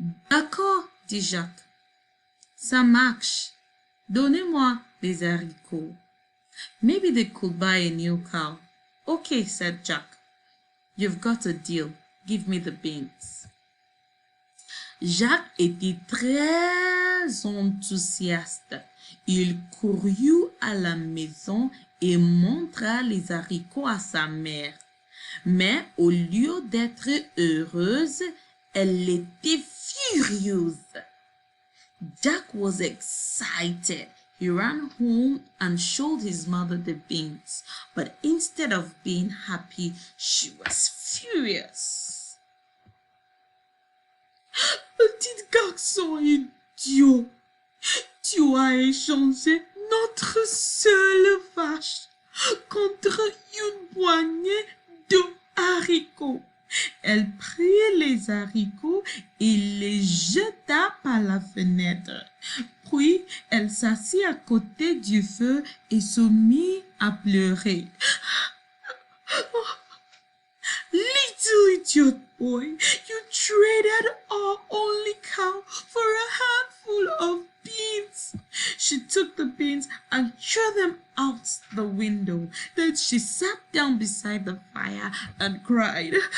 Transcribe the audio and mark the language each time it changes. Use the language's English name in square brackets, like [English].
[French] D'accord, dit Jacques. Ça marche. Donnez-moi des haricots. [English] Maybe they could buy a new cow. Okay, said Jack. You've got a deal. Give me the beans. [French] Jacques était très enthousiaste. Il courut à la maison et montra les haricots à sa mère. Mais au lieu d'être heureuse, elle était furieuse. [English] Jack was excited. He ran home and showed his mother the beans. But instead of being happy, she was furious. [French] Petit garçon idiot, tu as échangé notre seule vache contre une poignée de haricots. Elle prit les haricots et les jeta par la fenêtre. Puis elle s'assit à côté du feu et se mit à pleurer. [English] Little idiot boy, you traded our only cow for a handful of beans. She took the beans and threw them out the window. Then she sat down beside the fire and cried.